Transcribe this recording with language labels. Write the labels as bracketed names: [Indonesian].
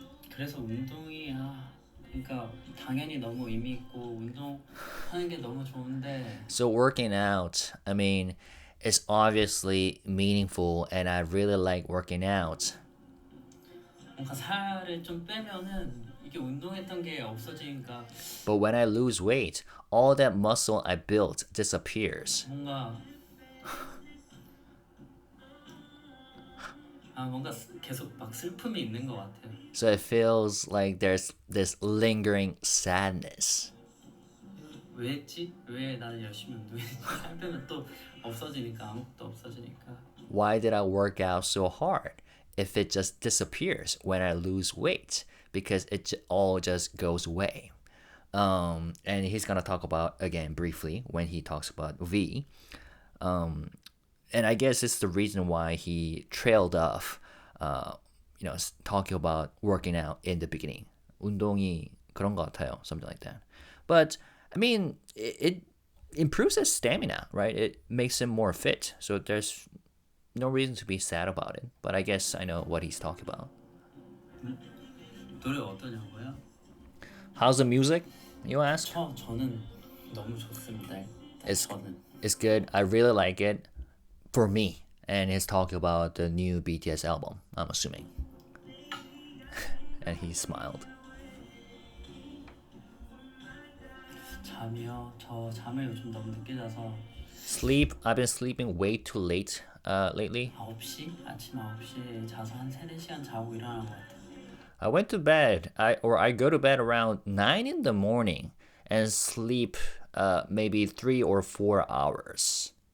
[Korean] 그래서 운동이 그러니까 당연히 너무 의미 있고 운동하는 게 너무 좋은데. [English] So working out, I mean, it's obviously meaningful, and I really like working out. [Korean] 뭔가 살을 좀 빼면은 이게 운동했던 게 없어지니까 [English] But when I lose weight, all that muscle I built disappears. [Korean] 뭔가 뭔가 계속 막 슬픔이 있는 것 같아요. [English] So it feels like there's this lingering sadness. [Korean] 왜 했지? 왜 나는 열심히 운동했지? 살 빼면 또 없어지니까 아무것도 없어지니까. [English] Why did I work out so hard if it just disappears when I lose weight? Because it all just goes away. And he's gonna talk about again briefly when he talks about V. And I guess it's the reason why he trailed off, talking about working out in the beginning. [Korean] 운동이 그런 것 같아요, [English] something like that. But I mean, it improves his stamina, right? It makes him more fit. So there's no reason to be sad about it. But I guess I know what he's talking about. [Korean] 노래 어떠냐고요? [English] How's the music? You ask? [Korean] 저는 너무 좋습니다. 저는. [English] It's good. I really like it. For me. And he's talking about the new BTS album, I'm assuming. And he smiled. [Korean] 잠이요? 저 잠을 요즘 너무 늦게 자서. [English] Sleep. I've been sleeping way too late lately. [Korean] 9시? 아침 9시에 자서 한 3-4시간 자고 일어나는 것 같아요. [English] I went to bed. I go to bed around 9 in the morning and sleep maybe 3 or 4 hours.